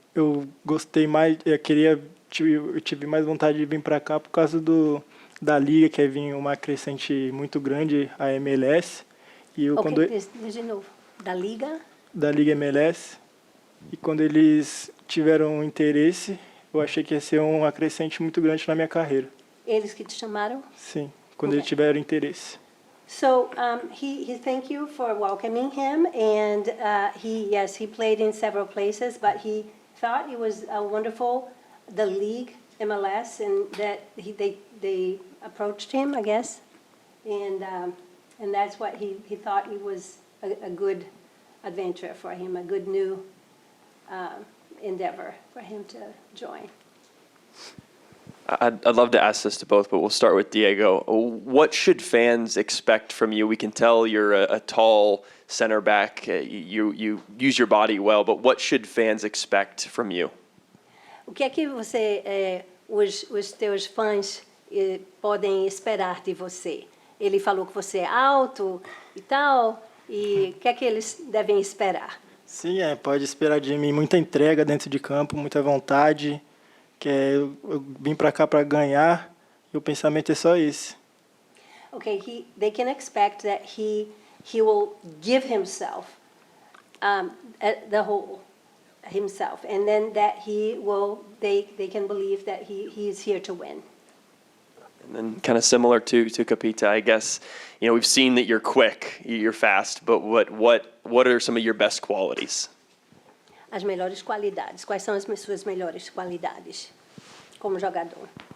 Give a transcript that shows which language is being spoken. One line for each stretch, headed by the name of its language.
Portuguese: eu gostei mais, eu tive mais vontade de vir para cá por causa da liga, que vinha uma crescente muito grande, a MLS. E eu, Ok, diz de novo. Da Liga? Da Liga MLS. E quando eles tiveram interesse, eu achei que ia ser uma crescente muito grande na minha carreira. Eles que te chamaram? Sim, quando Ok. eles tiveram interesse.
English: So he thank you for welcoming him, and he played in several places, but he thought it was wonderful, the league MLS, and that they approached him, I guess, and that's what he thought it was a good adventure for him, a good new endeavor for him to join. I'd love to ask this to both, but we'll start with Diego. What should fans expect from you? We can tell you're a tall center back. You use your body well, but what should fans expect from you?
Portuguese: O que é que os teus fãs podem esperar de você? Ele falou que você é alto e tal, e o que é que eles devem esperar? Sim, pode esperar de mim muita entrega dentro de campo, muita vontade, que eu vim para cá para ganhar, e o pensamento é só esse.
English: Okay, they can expect that he will give himself, the whole himself, and then that they can believe that he is here to win. And then kind of similar to Capita, I guess, we've seen that you're quick, you're fast, but what are some of your best qualities?
Portuguese: As melhores qualidades. Quais são as suas melhores qualidades como jogador?